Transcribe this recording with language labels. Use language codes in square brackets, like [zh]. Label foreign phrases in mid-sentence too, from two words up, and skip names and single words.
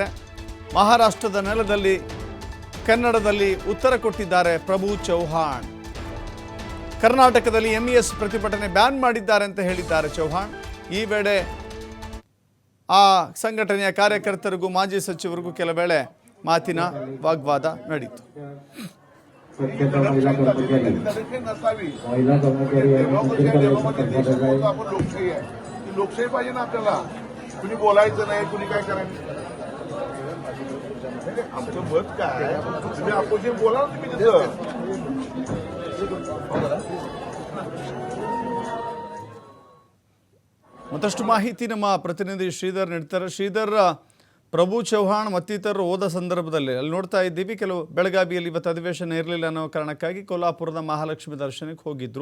[kn] ಮಹಾರಾಷ್ಟ್ರದ ನೆಲದಲ್ಲಿ ಕನ್ನಡದಲ್ಲಿ ಉತ್ತರ ಕೊಟ್ಟಿದ್ದಾರೆ ಪ್ರಭು ಚೌಹಾಣ್. ಕರ್ನಾಟಕದಲ್ಲಿ ಎಂಇಎಸ್ ಪ್ರತಿಭಟನೆ ಬ್ಯಾನ್ ಮಾಡಿದ್ದಾರೆ ಅಂತ ಹೇಳಿದ್ದಾರೆ ಚೌಹಾಣ್. ಈ ವೇಳೆ ಆ ಸಂಘಟನೆಯ ಕಾರ್ಯಕರ್ತರಿಗೂ ಮಾಜಿ ಸಚಿವರಿಗೂ ಕೆಲ ವೇಳೆ ಮಾತಿನ ವಾಗ್ವಾದ ನಡೆಯಿತು. [mr] लोकशाही पाहिजे ना आपल्याला. कुणी बोलायचं नाही, कुणी काय करायचं. आमचं मत काय, तुम्ही अपोजिशन बोला ना तुम्ही तिथं. [kn] ಮತ್ತಷ್ಟು ಮಾಹಿತಿ ನಮ್ಮ ಪ್ರತಿನಿಧಿ ಶ್ರೀಧರ್ ನೀಡ್ತಾರೆ. ಶ್ರೀಧರ್, ಪ್ರಭು ಚೌಹಾಣ್ ಮತ್ತಿತರರು ಹೋದ ಸಂದರ್ಭದಲ್ಲಿ ಅಲ್ಲಿ ನೋಡ್ತಾ ಇದ್ದೀವಿ, ಕೆಲವು ಬೆಳಗಾವಿಯಲ್ಲಿ ಇವತ್ತು ಅಧಿವೇಶನ ಇರಲಿಲ್ಲ ಅನ್ನೋ ಕಾರಣಕ್ಕಾಗಿ ಕೊಲ್ಲಾಪುರದ ಮಹಾಲಕ್ಷ್ಮಿ ದರ್ಶನಕ್ಕೆ ಹೋಗಿದ್ರು.